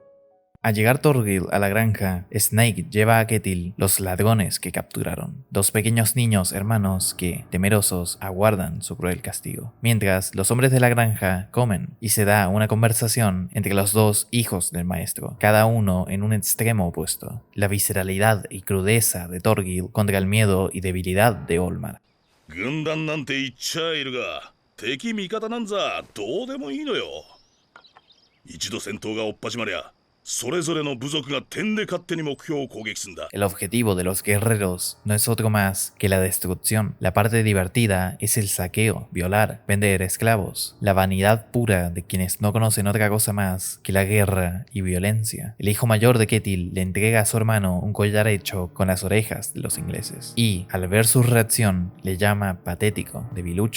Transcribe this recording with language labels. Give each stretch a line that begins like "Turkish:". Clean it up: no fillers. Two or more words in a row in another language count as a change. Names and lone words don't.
Spanish: Al llegar Thorgil a la granja, Snake lleva a Ketil los ladrones que capturaron, dos pequeños niños hermanos que, temerosos, aguardan su cruel castigo. Mientras, los hombres de la granja comen y se da una conversación entre los dos hijos del maestro, cada uno en un extremo opuesto, la visceralidad y crudeza de Thorgil contra el miedo y debilidad de Olmar.
Japanese: 軍団なんて言っちゃいるが、敵味方なんざどうでもいいのよ。一度戦闘がおっ始まりゃそれぞれの部族が点で勝手に目標を攻撃するんだ。
Spanish: El objetivo de los guerreros no es otro más que la destrucción. La parte divertida es el saqueo, violar, vender esclavos, la vanidad pura de quienes no conocen otra cosa más que la guerra y violencia. El hijo mayor de Ketil le entrega a su hermano un collar hecho con las orejas de los ingleses y, al ver su reacción, le llama patético, debilucho.